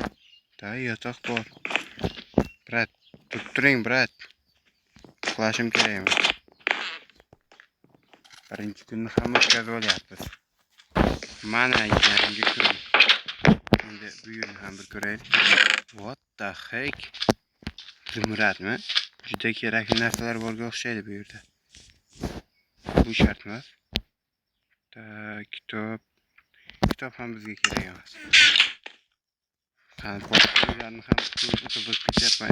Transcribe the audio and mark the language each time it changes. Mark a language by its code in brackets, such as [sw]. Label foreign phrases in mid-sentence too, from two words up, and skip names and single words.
[uz] Da, yotoq bor. Brat, turing, brat. Uxlashim kerakmi? Birinchi kunni ham o'tkazib olyapmiz. Mana yangi kun. Endi bu yerni ham bir ko'raylik. [en] What the heck? [uz] Zumradmi? Juda kerakli narsalar borga o'xshaydi bu yerda. Bu shart emas. Kitob ham bizga kerak emas. Qani boshqalarni ham qiziqib ketyapman.